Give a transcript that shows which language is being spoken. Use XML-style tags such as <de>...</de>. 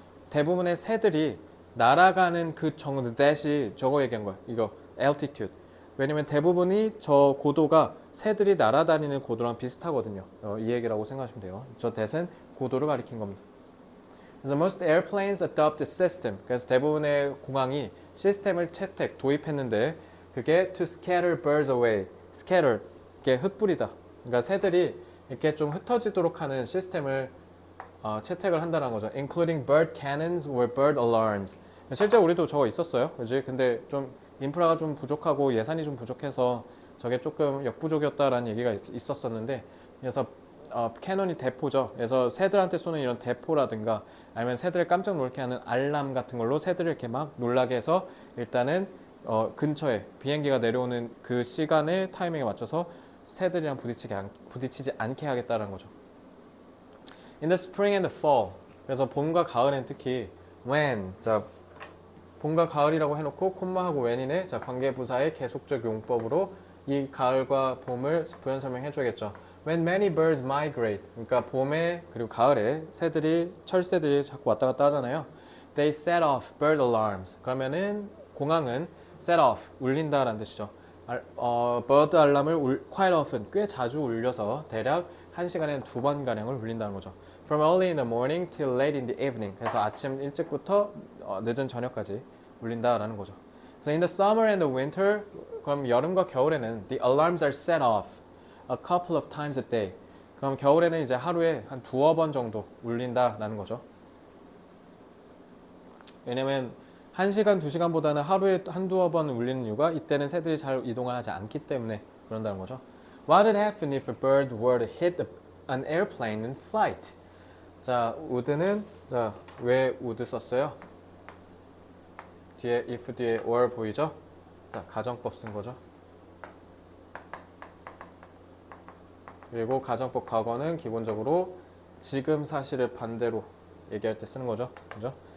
<ko>대부분의 새들이 날아가는 그 정도 that이 저거 얘기한 거야. 이거 altitude. 왜냐면 대부분이 저 고도가 새들이 날아다니는 고도랑 비슷하거든요. 이 얘기라고 생각하시면 돼요. 저 that은 고도를 가리킨 겁니다.</ko> <en>그래서 most airplanes adopt a system.</en> <ko>그래서 대부분의 공항이 시스템을 도입했는데 그게</ko> <en>to scatter birds away.</en> <ko>scatter, 이게 흩뿌리다. 그러니까 새들이 이렇게 좀 흩어지도록 하는 시스템을 채택을 한다는 거죠.</ko> <en>Including bird cannons or bird alarms.</en> <ko>실제 우리도 저거 있었어요. 그지? 근데 좀 인프라가 좀 부족하고 예산이 좀 부족해서 저게 조금 역부족이었다라는 얘기가 있었었는데, 그래서 캐논이 대포죠. 그래서 새들한테 쏘는 이런 대포라든가 아니면 새들을 깜짝 놀게 하는 알람 같은 걸로 새들을 이렇게 막 놀라게 해서 일단은 근처에 비행기가 내려오는 그 시간의 타이밍에 맞춰서 새들이랑 부딪히지 않게 하겠다는 거죠.</ko> <en>In the spring and the fall.</en> <ko>그래서 봄과 가을엔 특히 when. 자, 봄과 가을이라고 해놓고 콤마하고 when이네. 자, 관계부사의 계속적 용법으로 이 가을과 봄을 부연 설명해줘야겠죠.</ko> <en>When many birds migrate.</en> <ko>그러니까 봄에 그리고 가을에 철새들이 자꾸 왔다 갔다 하잖아요.</ko> <en>They set off bird alarms.</en> <ko>그러면은 공항은 set off, 울린다라는 뜻이죠. bird 알람을</ko> <en>quite often,</en> <ko>꽤 자주 울려서 대략 1시간에 2번 가량을 울린다는 거죠.</ko> <en>From early in the morning till late in the evening.</en> <ko>그래서 아침 일찍부터 늦은 저녁까지 울린다라는 거죠.</ko> <en>So in the summer and the winter,</en> <ko>그럼 여름과 겨울에는</ko> <en>the alarms are set off a couple of times a day.</en> <ko>그럼 겨울에는 이제 하루에 한 2번 정도 울린다라는 거죠. 왜냐면 1시간, 2시간보다는 하루에 한두어 번 울리는 이유가 이때는 새들이 잘 이동을 하지 않기 때문에 그런다는 거죠.</ko> <en>What would happen if a bird were to hit an airplane in flight?</en> <ko>자, would는 자, 왜 would 썼어요? 뒤에 if 뒤에 or 보이죠? 자, 가정법 쓴 거죠. 그리고 가정법 과거는 기본적으로 지금 사실을 반대로 얘기할 때 쓰는 거죠. 그죠?</ko>